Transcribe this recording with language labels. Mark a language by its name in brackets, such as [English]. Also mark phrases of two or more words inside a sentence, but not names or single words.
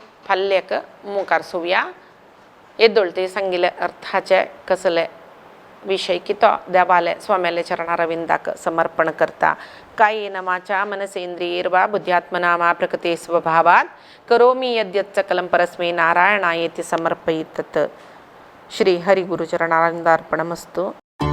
[Konkani] फाल्लेक मुखार सोवया येद्दोळ तई सांगिल्ले अर्थाचे कसले विषय की तो देवालय स्वाम्याले चरणारविंदाक समर्पण करता [Sanskrit] कायेन वाचा मनसेंद्रियैर्वा बुद्ध्यात्मना वा प्रकृते स्वभावात् करोमि यद्यत् सकलं परस्मै नारायणायेति समर्पयितत्. श्री हरिगुरुचरणारविंदार्पणमस्तु.